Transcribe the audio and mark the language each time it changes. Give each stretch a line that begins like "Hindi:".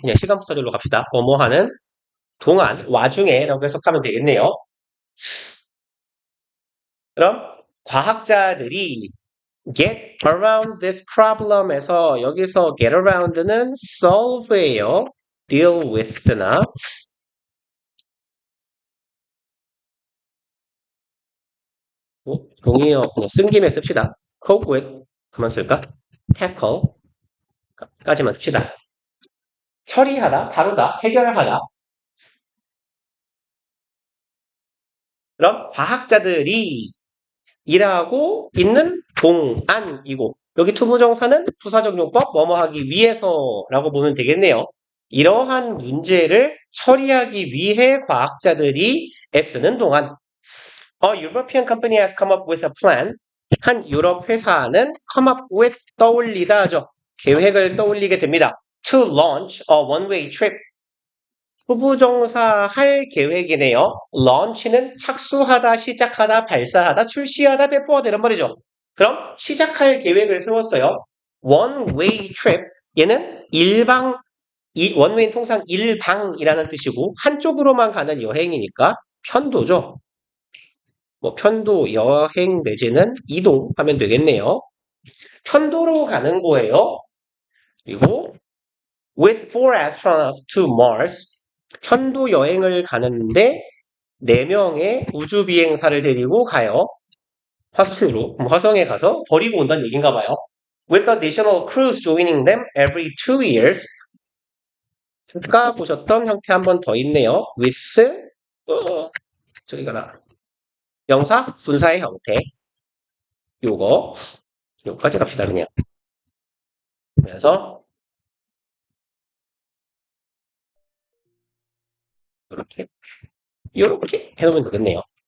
Korean: 그냥 시간부사절로 갑시다. 뭐뭐 하는 동안, 와중에 라고 해석하면 되겠네요. 그럼 과학자들이 get around this problem에서 여기서 get around는 solve예요. deal with나 동의어 쓴 김에 씁시다. cope with 그만 쓸까? tackle 까지만 씁시다. 처리하다, 다루다, 해결하다. 그럼 과학자들이 일하고 있는 동안이고 여기 투부정사는 부사적용법 뭐뭐 하기 위해서라고 보면 되겠네요. 이러한 문제를 처리하기 위해 과학자들이 애쓰는 동안
English: A European company has come up with a plan.
Korean: 한 유럽 회사는 come up with 떠올리다 하죠. 계획을 떠올리게 됩니다.
English: To launch a one-way trip.
Korean: 후부정사 할 계획이네요. launch는 착수하다, 시작하다, 발사하다, 출시하다, 배포하다 이런 말이죠. 그럼 시작할 계획을 세웠어요.
English: one-way trip.
Korean: 얘는 일방, one-way는 통상 일방이라는 뜻이고 한쪽으로만 가는 여행이니까 편도죠. 편도, 여행 내지는 이동하면 되겠네요. 편도로 가는 거예요.
English: 그리고 with 4 astronauts to Mars.
Korean: 편도 여행을 가는데 4명의 우주 비행사를 데리고 가요. 화성에 가서 버리고 온다는 얘기인가 봐요.
English: With additional crews joining them every 2 years.
Korean: 아까 보셨던 형태 한 번 더 있네요. with 저기 가라. 명사, 분사의 형태. 요거까지 갑시다, 그냥. 그래서, 요렇게 해놓으면 되겠네요.